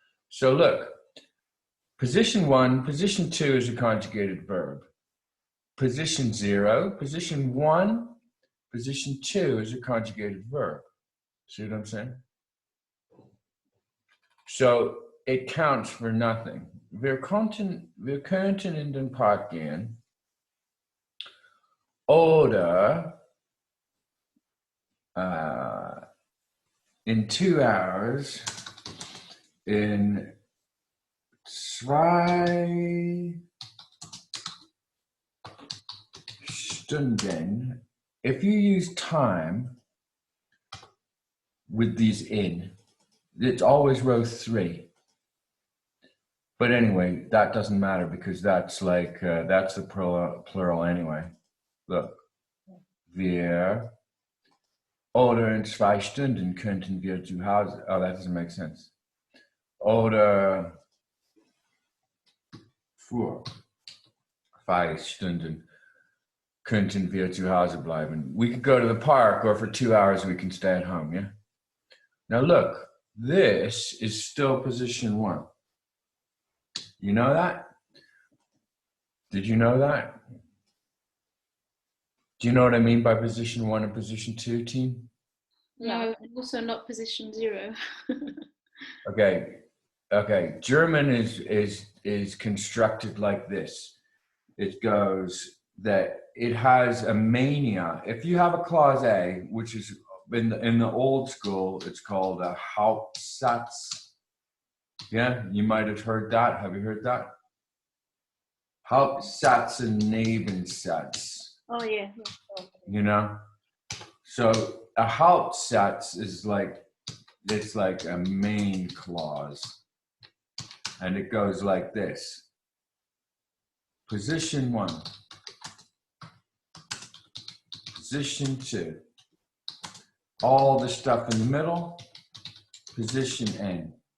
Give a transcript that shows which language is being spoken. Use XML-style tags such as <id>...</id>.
<en>So look, position 1, position 2 is a conjugated verb. Position 0, position 1, position 2 is a conjugated verb. See what I'm saying? So it counts for nothing.</en> <de>Wir könnten in den Park gehen oder in</de> <en>2 hours</en> <de>in 2 Stunden.</de> <en>If you use time with these in, it's always row 3. But anyway, that doesn't matter because that's like, that's the plural anyway.</en> <de>Look, wir oder in 2 Stunden könnten wir zu Hause.</de> <en>Oh, that doesn't make sense.</en> <de>Oder vor 5 Stunden könnten wir zu Hause bleiben.</de> <en>We could go to the park, or for 2 hours we can stay at home, yeah? Now look, this is still position 1. You know that? Did you know that? Do you know what I mean by position 1 and position 2, team? No, also not position 0. Okay. German is constructed like this. It goes that it has a mania. If you have a clause A, which is in the old school, it's called a Hauptsatz. Yeah, you might have heard that. Have you heard that? Hauptsatz and Nebensatz. Oh yeah. You know? So a Hauptsatz is like, it's like a main clause. And it goes like this. Position 1. Position 2. All the stuff in the middle. Position N.</en>